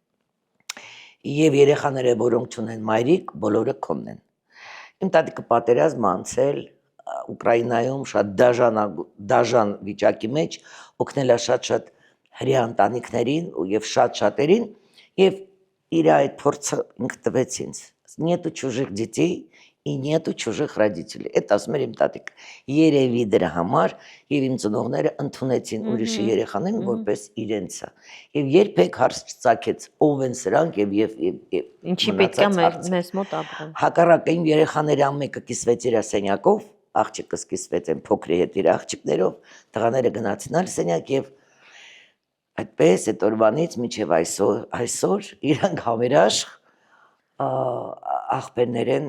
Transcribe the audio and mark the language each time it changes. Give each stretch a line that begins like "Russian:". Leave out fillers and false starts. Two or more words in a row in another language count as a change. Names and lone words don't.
Armenian: և երեխաները, որոնք չունեն մայրիկ, բոլորը քոնն են։ Իմ տատիկը պատերազմ անցել Ուկրաինայում շատ դաժան վիճակի մեջ, օգնել է շատ հրեա ընտանիքներին և շատերին, և իր այդ փորձը ինքը տվեց ինձ,
Russian: нету чужих детей и нету чужих родителей,
Armenian: էդ ասում էր իմ տատիկը, երևի դրա համար և իմ ծնողները ընդունեցին ուրիշի երեխաներին որպես իրենցը, և երբեք հարց չծագեց ով են սրանք և ինչի պետք է մեզ մոտ ապրեն։ Հակառակը իմ երեխաների ամենը կիսվեց իր սենյակով, աղջիկս կիսվեց այն փոքրի հետ իր աղջիկներով, տղաները գնացին այլ սենյակ և այդպես այդ օրվանից մինչև այսօր իրանք համերաշխ աղբերներ են